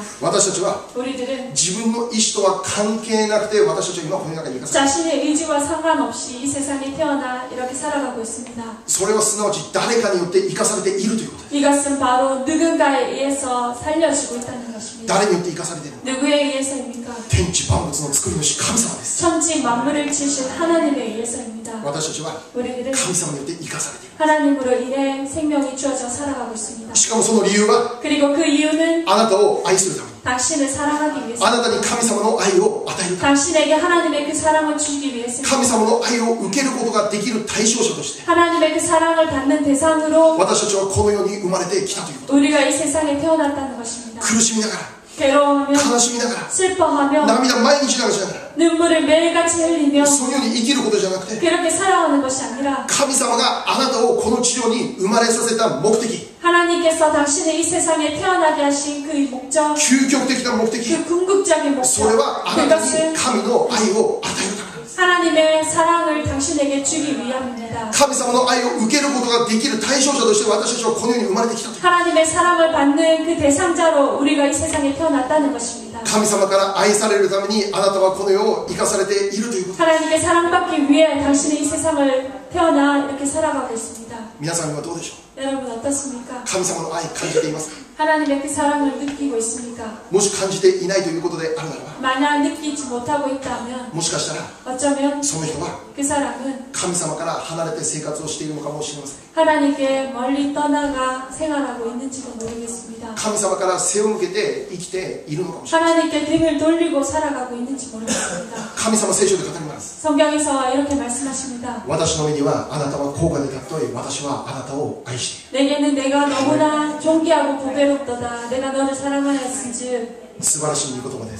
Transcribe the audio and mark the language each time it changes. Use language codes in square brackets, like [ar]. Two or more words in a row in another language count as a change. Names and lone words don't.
[ja] 私たちは [ko] 우리들은 [ja] 自分の意志とは関係なくて私たちは今この中に生かされている [ko] 자신의 의지와 상관없이 이 세상에 태어나 이렇게 살아가고 있습니다. [ja] それはすなわち誰かによって生かされているということです [ko] 이것은 바로 누군가에 의해서 살려지고 있다는 것입니다. [ja] 誰によって生かされているのか [ko] 누구에 의해서입니까? [ja] 天地万物の作り主神様です [ko] 천지 만물을 지으신 하나님에 의해서입니다. [ja] 私たちは [ko] 우리들은 [ja] 神様によって生かされている [ko] 하나님으로 인해 생명이 주어져 살아가고 있습니다. [ja] しかもその理由は [ko] 그리고 그 이유는 [ja] あなたを愛するために [ko] 당신을 사랑하기 위해서 [ja] あなたに神様の愛を与えるため [ko] 당신에게 하나님의 그 사랑을 주기 위해서 [ja] 神様の愛を受けることができる対象者として [ko] 하나님의 그 사랑을 받는 대상으로 [ja] 私たちはこの世に生まれてきたということ [ko] 우리가 이 세상에 태어났다는 것입니다. [ja] 苦しみながら [ko] 괴로워하며 [ja] 悲しみながら [ko] 슬퍼하며 [ja] 涙毎日流しながら [ko] 눈물을 매일같이 흘리며 [ja] そのように生きることじゃなくて [ko] 그렇게 살아가는 것이 아니라 [ja] 神様があなたをこの地上に生まれさせた目的 [ko] 하나님께서 당신을 이 세상에 태어나게 하신 그 목적 [ja] 究極的な目的 [ko] 그 궁극적인 [ja] それ [ko] 목적 [ja] はあなたに [ko] 그것은 [ja] 神の愛を与えるためなんです [ko] 하나님의 사랑을 당신에게 주기 위함입니다. [ja] 神様の愛を受けることができる対象者として私たちはこの世に生まれてきたという [ko] 하나님의 사랑을 받는 그 대상자로 우리가 이 세상에 태어났다는 것입니다. [ja] 神様から愛されるためにあなたはこの世を生かされているということ [ko] 하나님께 사랑받기 위해 당신이 이 세상을 태어나 이렇게 살아가고 있습니다. [ja] 皆さんはどうでしょう [ko] 여러분 어떻습니까? [ja] 神様の愛感じていますか [ko] 하나님의 그 사랑을 느끼고 있습니까? [ja] もし感じていないということであるならば [ko] 만약 느끼지 못하고 있다면 [ja] もしかしたら [ko] 어쩌면 [ja] その人は [ko] 그 사람은 [ja] 神様から離れて生活をしているのかもしれません [ko] 하나님께 멀리 떠나가 생활하고 있는지도 모르겠습니다. [ja] 神様から背を向けて生きているのかもしれません [ko] 하나님께 등을 돌리고 살아가고 있는지 모르겠습니다. [ja] 神様聖書で語ります [ko] 성경에서 이렇게 말씀하십니다. [ja] 私の目にはあなたは高価で尊い私はあなたを愛している [ko] 내게는 내가 너무나 존귀하고 보배롭도다. 내가 너를 사랑하였은즉 [ja] 素晴らしい御言葉です